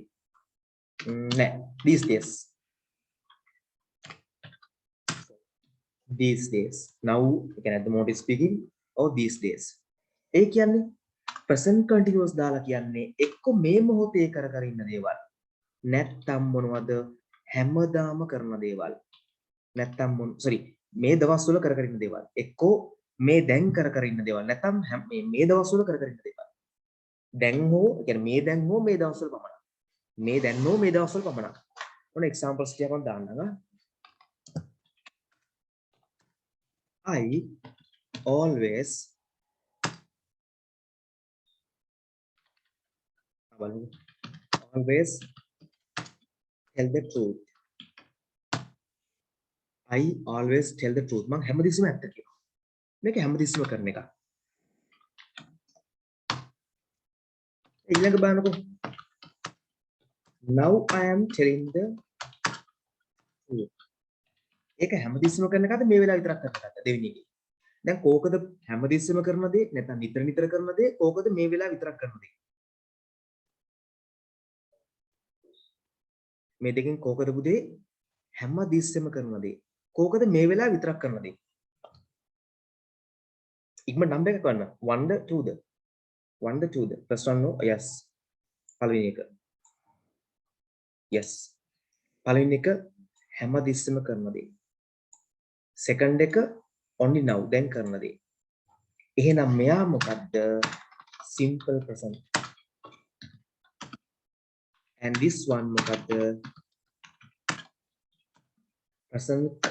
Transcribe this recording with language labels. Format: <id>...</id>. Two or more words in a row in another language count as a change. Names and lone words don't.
<en>Nah, these days. These days. Now again at the moment of speaking or these days.</en> <si>ඒ කියන්නේ</si> <en>present continuous</en> <si>දාලා කියන්නේ එක්ක මේ මොහොතේ කර කර ඉන්න දේවල්. නැත්තම් මොනවද? හැමදාම කරන දේවල්. නැත්තම් sorry මේ දවස්වල කර කර ඉන්න දේවල්. එක්කෝ මේ දැන් කර කර ඉන්න දේවල්. නැත්තම් මේ දවස්වල කර කර ඉන්න දේවල්. දැන් හෝ කියන්නේ මේ දැන් හෝ මේ දවස්වල පමණක්. මේ දැන් හෝ මේ දවස්වල පමණක්. මොන examples ටිකක් මම දාන්නම්.</si> <en>I always tell the truth. I always tell the truth.</en> <si>මම හැමදෙස්සම ඇත්ත කියනවා. මේක හැමදෙස්සම කරන එක. ඊළඟ බලන්නකෝ.</si> <en>Now I am telling the truth.</en> <si>ඒක හැමදෙස්සම කරන එකද මේ වෙලාව විතරක් කරන එකද දෙවෙනි එකේ. දැන් කෝකද හැමදෙස්සම කරන දේ නැත්නම් නිතර නිතර කරන දේ කෝකද මේ වෙලාව විතරක් කරන දේ. මේ දෙකෙන් කෝකද පුතේ හැමදෙස්සම කරන දේ. කෝකද මේ වෙලාව විතරක් කරන දේ. ඉක්ම නම්බර් එක ගන්න 1ද 2ද 1ද 2ද</si> <en>first one no yes</en> <si>පළවෙනි එක yes පළවෙනි එක හැමදෙස්සම කරන දේ second එක</si> <en>only now</en> <si>දැන් කරන දේ එහෙනම් මෙයා මොකද්ද</si> <en>simple present and this one</en> <si>මොකද්ද present</si>